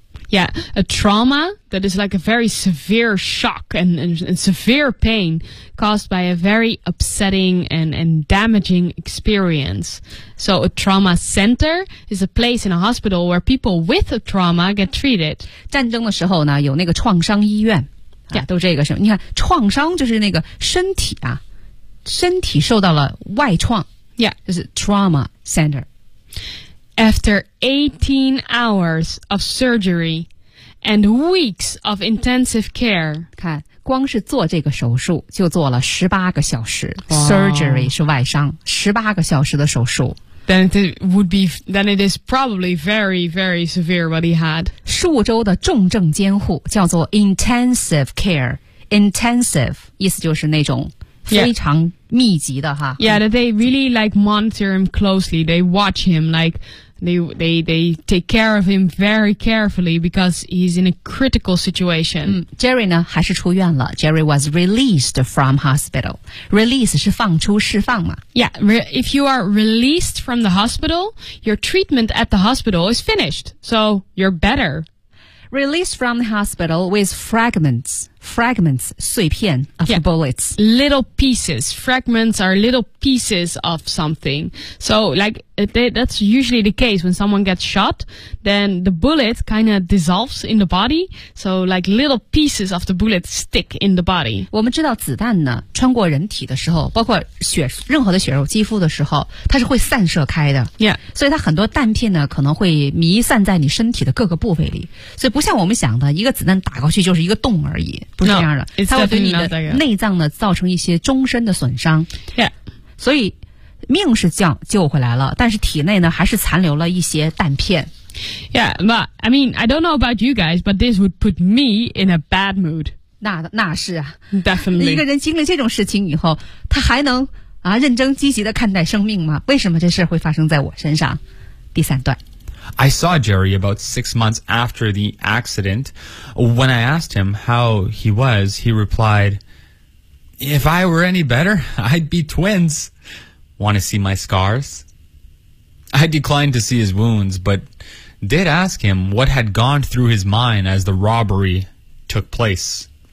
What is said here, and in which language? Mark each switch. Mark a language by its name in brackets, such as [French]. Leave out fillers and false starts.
[English] Yeah, a trauma that is like a very severe shock and severe pain caused by a very upsetting and damaging experience. So a trauma center is a place in a hospital where people with a trauma get treated. [Chinese] 战争的时候呢有那个创伤医院、啊 [English] yeah. [Chinese] 都这个是你看创伤就是那个身体啊身体受到了外创。 [English] Yeah, this is trauma center. After 18 hours of surgery and weeks of intensive care. [Chinese] 看，光是做这个手术就做了18个小时。 Wow. Surgery 是外伤，18个小时的手术。 [English] Then it is probably very, very severe what he had. [Chinese] 数周的重症监护叫做 intensive care. Intensive 意思就是那种非常、 [English] yeah. [Chinese] 密集的哈 [English] Yeah, that they really like monitor him closely. They watch him like They take care of him very carefully because he's in a critical situation. [Chinese] Jerry 呢还是出院了。 [English] Jerry was released from hospital. [Chinese] Release 是放出释放嘛。 [English] Yeah, if you are released from the hospital, your treatment at the hospital is finished. So you're better. Released from the hospital with fragments, 碎片 of yeah, bullets. Little pieces. Fragments are little pieces of something. So, like, that's usually the case when someone gets shot, then the bullet kind of dissolves in the body. So, like, little pieces of the bullet stick in the body. [Chinese] 我们知道子弹呢，穿过人体的时候，包括血，任何的血肉肌肤的时候，它是会散射开的。 [English] Yeah. [Chinese] 所以它很多弹片呢，可能会弥散在你身体的各个部位里。所以不像我们想的，一个子弹打过去就是一个洞而已。不是这样的 [English] no, [Chinese] 它会对你的内脏呢造成一些终身的损伤、 [English] yeah. [Chinese] 所以命是救回来了但是体内呢还是残留了一些弹片 [English] Yeah, but I mean, I don't know about you guys, but this would put me in a bad mood [Chinese] 那是啊 [English] Definitely [Chinese] 一个人经历这种事情以后他还能、啊、认真积极地看待生命吗为什么这事会发生在我身上第三段 [English] I saw Jerry about 6 months after the accident. When I asked him how he was, he replied, If I were any better, I'd be twins. Want to see my scars? I declined to see his wounds, but did ask him what had gone through his mind as the robbery took place.